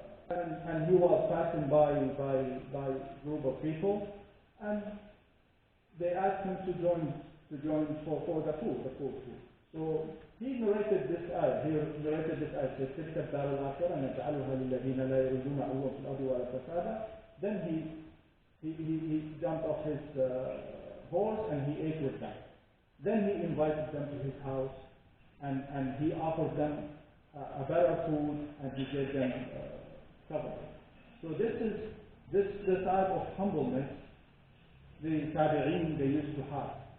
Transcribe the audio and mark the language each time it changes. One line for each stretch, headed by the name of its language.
English: and he was passing by a group of people, and they asked him to join for the food. So he narrated this ayah. Says,
Arabic: تلك الدار الآخرة نجعلها للذين لا يريدون علوا في الأرض ولا فسادا.
English: Then he jumped off his horse and he ate with them. Then he invited them to his house, and he offered them a better food, and he gave them cover. So this type of humbleness the tabi'een they used to have.